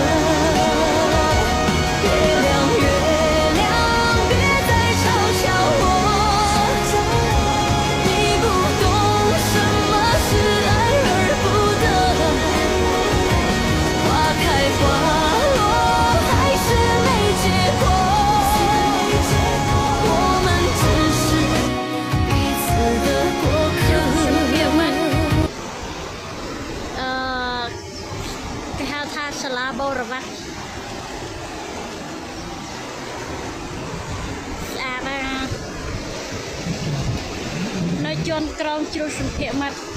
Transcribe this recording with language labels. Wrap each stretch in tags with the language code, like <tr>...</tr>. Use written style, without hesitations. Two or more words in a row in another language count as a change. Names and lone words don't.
<zh>月亮，月亮，别再嘲笑我，你不懂什么是爱而不得。花开花落，还是没结果，我们只是彼此的过客。</zh> <km>គេហៅថាសាលាបូរវ៉ាស្អាតណាស់នៅជាន់ក្រោមជ្រុះសម្ភារមាត់</km>